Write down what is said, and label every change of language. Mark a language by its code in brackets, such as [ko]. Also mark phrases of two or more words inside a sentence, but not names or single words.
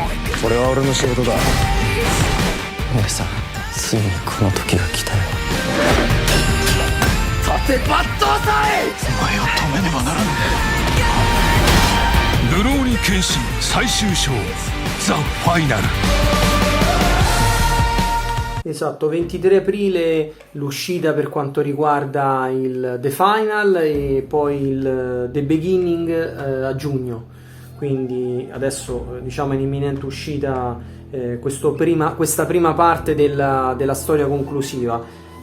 [ja] これは俺の仕事だ。姉さん、ついにこの時が来たよ。立て抜刀斎。お前を止めねばならぬ。ルローニケンシン最終章ザ・ファイナル。 [it] Esatto, 23 aprile l'uscita per quanto riguarda il The Final e poi il The Beginning a giugno, quindi adesso diciamo è in imminente uscita questa prima parte della storia conclusiva.